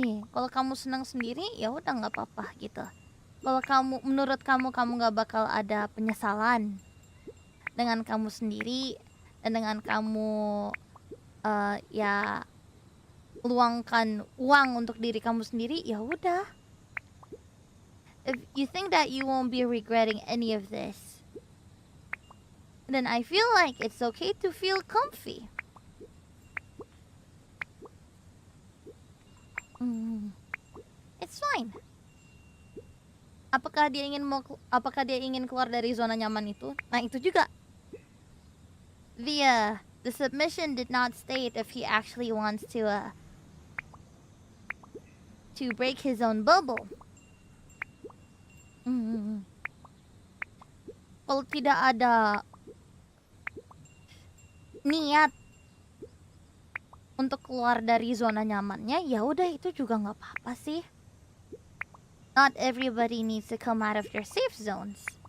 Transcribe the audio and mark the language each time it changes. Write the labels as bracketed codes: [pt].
[id] Kalau kamu senang sendiri, ya udah nggak apa-apa gitu. Kalau menurut kamu nggak bakal ada penyesalan dengan kamu sendiri dan dengan kamu ya luangkan uang untuk diri kamu sendiri, ya udah. [en] If you think that you won't be regretting any of this, then I feel like it's okay to feel comfy. It's fine. [id] apakah dia ingin keluar dari zona nyaman itu? Nah, itu juga. [en] The submission did not state if he actually wants to break his own bubble. [id] Kalau tidak ada niat untuk keluar dari zona nyamannya, ya udah itu juga nggak apa-apa sih. [en] Not everybody needs to come out of their safe zones.